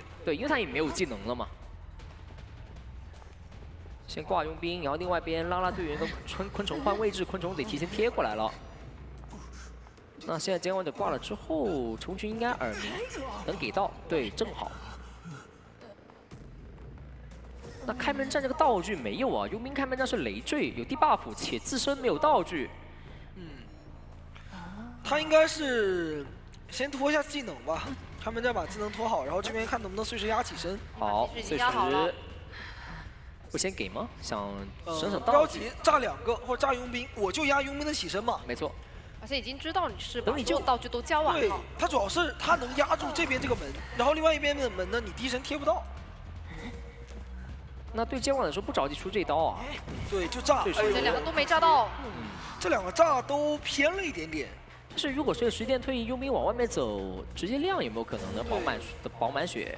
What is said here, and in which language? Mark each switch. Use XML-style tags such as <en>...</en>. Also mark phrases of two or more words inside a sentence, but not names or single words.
<zh>對，因為他也沒有技能了嘛。先掛傭兵，然後另外邊拉隊員跟昆蟲換位置，昆蟲得提前貼過來了。那現在監管者掛了之後，蟲群應該耳鳴，能給到，對，正好。那開門戰這個道具沒有啊？傭兵開門戰是累贅，有 debuff 且自身沒有道具。他應該是先拖一下技能吧，他们再把技能拖好，然后这边看能不能碎石压起身。好，已碎石经压好了。不先给吗？想省省不着道具。急，炸2个或者炸佣兵，我就压佣兵的起身嘛。没错。而且已经知道你是把等你就所有道具都交完对了。，他主要是他能压住这边这个门，然後另外一邊的門呢，你第一神貼不到。那對监管來說不着急出這一刀啊。對，就炸。這这2個都沒炸到。這2個炸都偏了一點點。但是如果隨時間退役，傭兵往外面走，直接亮有沒有可能呢？飽滿血。</zh>